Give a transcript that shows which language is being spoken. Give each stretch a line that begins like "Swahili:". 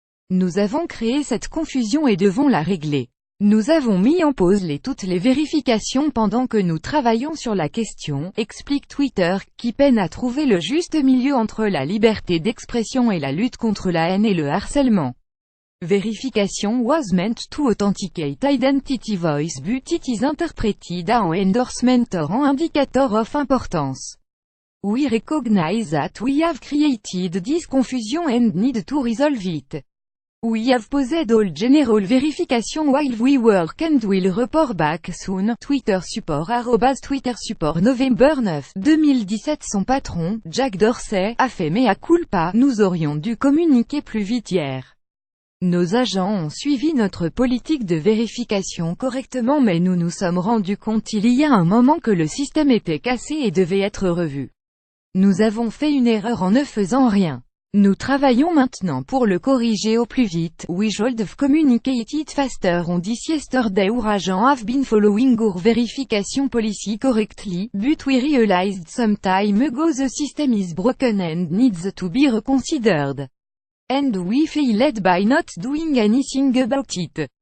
French: Nous avons créé cette confusion et devons la régler. Nous avons mis en pause toutes les vérifications pendant que nous travaillons sur la question, explique Twitter, qui peine à trouver le juste milieu entre la liberté d'expression et la lutte contre la haine et le harcèlement.
English: Verification was meant to authenticate identity voice but it is interpreted as an endorsement or an indicator of importance. We recognize that we have created this confusion and need to resolve it. We have posed all general verification while we work and will report back soon. Twitter support @Twitter support November 9, 2017.
French: Son patron, Jack Dorsey, a fait mea culpa. Nous aurions dû communiquer plus vite hier. Nos agents ont suivi notre politique de vérification correctement mais nous nous sommes rendus compte il y a un moment que le système était cassé et devait être revu. Nous avons fait une erreur en ne faisant rien. Nous travaillons maintenant pour le corriger au plus vite.
English: We should have communicated faster on this yesterday. Our agents have been following our verification policy correctly, but we realized some time ago the system is broken and needs to be reconsidered. And we failed by not doing anything about it.